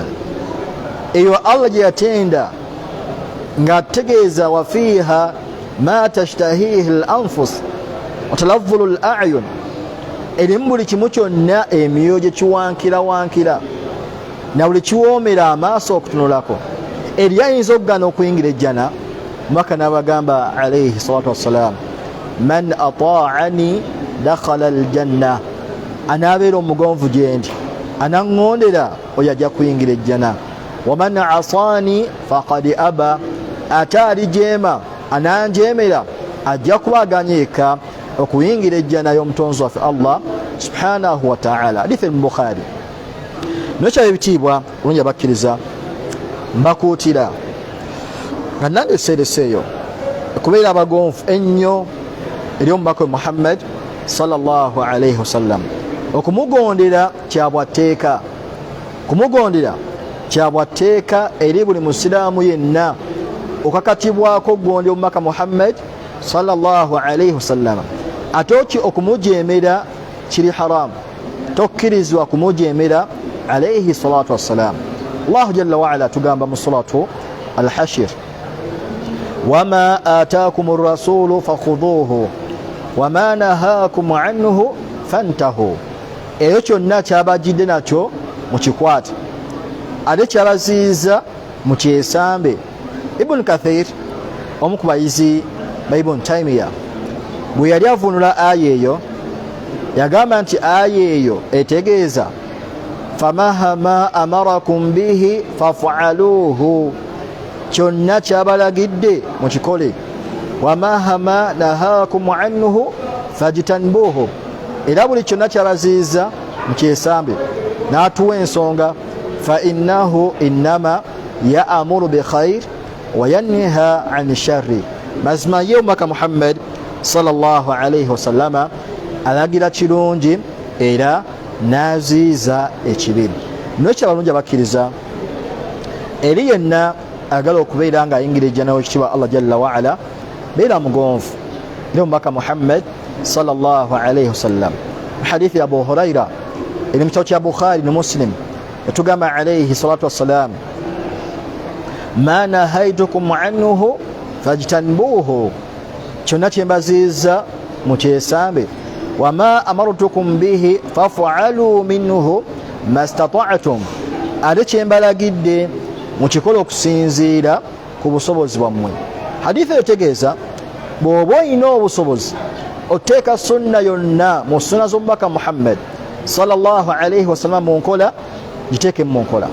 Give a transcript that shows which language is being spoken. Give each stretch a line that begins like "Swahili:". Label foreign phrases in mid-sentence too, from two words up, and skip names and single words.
Ganda: Eyo Allah gye yatenda ng'ategeeza
Arabic: وفيها ما تشتهيه الأنفس وتلذ الأعين,
Ganda: erimu buli kimu kyonna emyoyo gye kiwankira na buli kiwoomera amaaso okutunulako. Eri ayinza okugaana okuyingira ejjana? Omubaka n'abagamba
Arabic: عليه الصلاة والسلام من أطاعني دخل الجنة,
Ganda: anaabeera omugonvu gye ndi, anaŋŋondera oyo ajja kuyingira ejjana.
Arabic: ومن عصاني فقد أبى,
Ganda: ate alijeema ananjeemera ajja kubaaganya eka okuyingira ejjana y'omutonzi waffe Allah
Arabic: سبحانه وتعالى.
Ganda: Hadithi mu Bukhari. Nokyaba ebitiibwa bulungi abakkiriza, mbakuutira nga nange eseereseeyo okubeera abagonvu ennyo eri omubaka Muhammad
Arabic: صلى الله عليه وسلم.
Ganda: Okumugondera kyabwatteeka, kumugondera kyabwatteeka eri buli musiraamu yenna. Okakatibwako okugondera omubaka Muhammad
Arabic: صلى الله عليه وسلم.
Ganda: Ate okumujeemera kiri haramu, tokkirizibwa kumujeemera
Arabic: عليه الصلاة والسلام. Allah جل وعلا
Ganda: tugamba mu suratu al-Hashr,
Arabic: وما آتاكم الرسول فخذوه وما نهاكم عنه فانتهوا.
Ganda: Eyo kyonna kyabajjidde nakyo mukikwate, ate kyabaziiza mukyesambe. Ibn Kathir, omu ku bayizi ba Ibn Taymiyyah, bwe yali avunula aya eyo yagamba nti aya eyo etegeeza
Arabic: فمهما أمركم به فافعلوه,
Ganda: kyonna kyabalagidde mukikole.
Arabic: ومهما نهاكم عنه فاجتنبوه,
Ganda: era buli kyonna kyabaziiza mukyesambe. N'atuwa ensonga,
Arabic: فإنه إنما يأمر بالخير وينهى عن الشر
Ganda: mazima ye omubaka Muhammad
Arabic: صلى الله عليه وسلم
Ganda: alagira kirungi era naziiza ekibi. Nokyo abalungi abakkiriza eri yenna agala okubeera nga ayingira ejjana w'ekitiibwa Allah
Arabic: جل وعلا
Ganda: beera mugonvu eri omubaka Muhammad
Arabic: صلى الله عليه وسلم.
Ganda: Hadithi ya Abu Huraira eri mu kitabo kya Bukhari ne Muslim yatugamba
Arabic: عليه الصلاة والسلام, ما نهيتكم عنه فاجتنبوه,
Ganda: kyonna kyembaziiza mukyesambe,
Arabic: وما أمرتكم به فأتوا منه ما استطعتم,
Ganda: ate kyembalagidde mukikole okusinziira ku busobozi bwammwe. Hadithi etegeeza bw'oba olina obusobozi oteeka sunna yonna mu sunna z'omubaka Muhammad
Arabic: صلى الله عليه وسلم
Ganda: mu nkola, giteeke mu nkola.